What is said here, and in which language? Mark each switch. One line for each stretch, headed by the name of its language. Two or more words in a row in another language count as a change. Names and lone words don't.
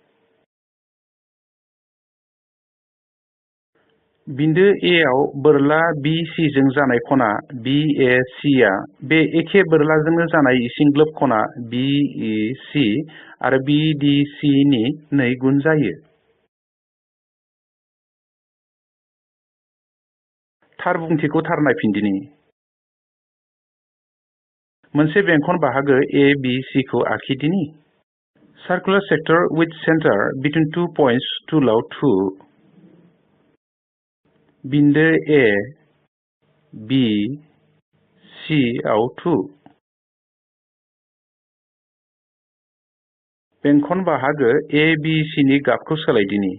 Bodo: बिन्दो A आव बोरला BC जों जानाय खना BAC आ बे एखे बोरलाजोंनो जानाय इसिंग्लोब खना BEC आरो BDC नि 2 गुन जायो। थार बुंथिखौ थार नायफिनदिनि। मोनसे बेंखन बाहागो ABC खौ आखिदिनि। Circular sector with center between 2 points टुलाव थु। बिन्दो A, B, C आव थु। बेंखन बाहागो ABC नि गाबखौ सोलायदिनि।